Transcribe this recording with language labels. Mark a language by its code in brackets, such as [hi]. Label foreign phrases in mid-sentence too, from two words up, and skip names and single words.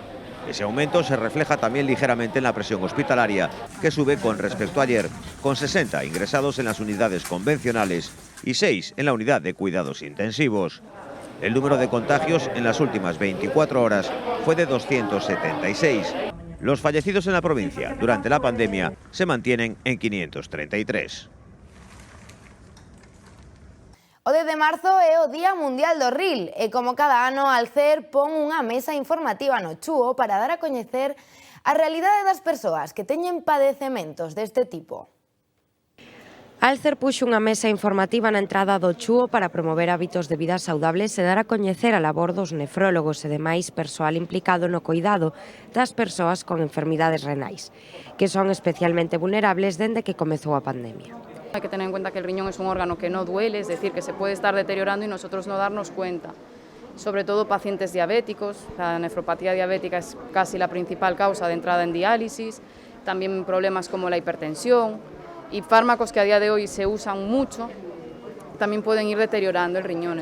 [es] Ese aumento se refleja también ligeramente en la presión hospitalaria, que sube con respecto a ayer, con 60 ingresados en las unidades convencionales y 6 en la unidad de cuidados intensivos. El número de contagios en las últimas 24 horas fue de 276. Los fallecidos en la provincia durante la pandemia se mantienen en 533. [gl] O 10 de marzo é o Día Mundial do Ril e como cada ano Alcer pon unha mesa informativa no Chúo para dar a coñecer a realidade das persoas que teñen padecementos deste tipo. Alcer puxo unha mesa informativa na entrada do Chúo para promover hábitos de vida saudables e dar a coñecer a labor dos nefrólogos e demais persoal implicado no coidado das persoas con enfermidades renais, que son especialmente vulnerables dende que comezou a pandemia. [es] Hay que tener en cuenta que el riñón es un órgano que no duele, es decir, que se puede estar deteriorando y nosotros no darnos cuenta. Sobre todo pacientes diabéticos, la nefropatía diabética es casi la principal causa de entrada en diálisis, también problemas como la hipertensión, y fármacos que a día de hoy se usan mucho también pueden ir deteriorando el riñón.